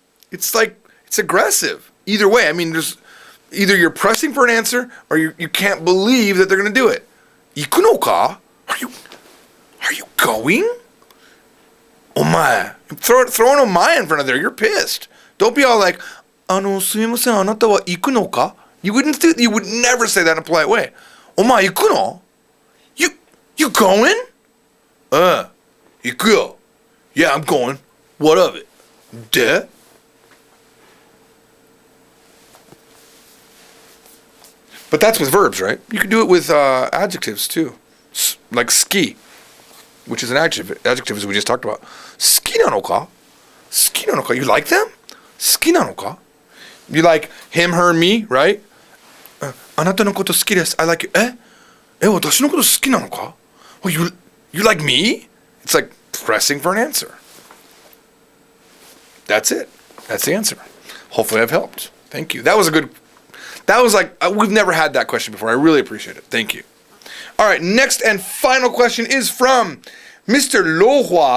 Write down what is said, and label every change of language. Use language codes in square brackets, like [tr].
[en] It's like, it's aggressive. Either way, I mean, there's either you're pressing for an answer or you can't believe that they're gonna do it. [ja] 行くのか? [en] Are you going? [ja] お前. [en] Throwing a my in front of there, you're pissed. Don't be all like, [ja] すみません、あなたは行くのか? [en] You would never say that in a polite way. [ja] お前行くの? [en] You going? [ja] 行くよ. [en] Yeah, I'm going. What of it? で? But that's with verbs, right? You can do it with adjectives too. Like ski, which is an adjective as we just talked about. [ja] 好きなのか? 好きなのか? [en] You like them? [ja] 好きなのか? [en] You like him, her, me, right? [ja] あなたのこと好きです. [en] I like you. [ja] 私のこと好きなのか? [en] Oh, you like me? It's like pressing for an answer. That's it. That's the answer. Hopefully I've helped. Thank you. That was like, we've never had that question before. I really appreciate it. Thank you. All right, next and final question is from Mr. Lohua.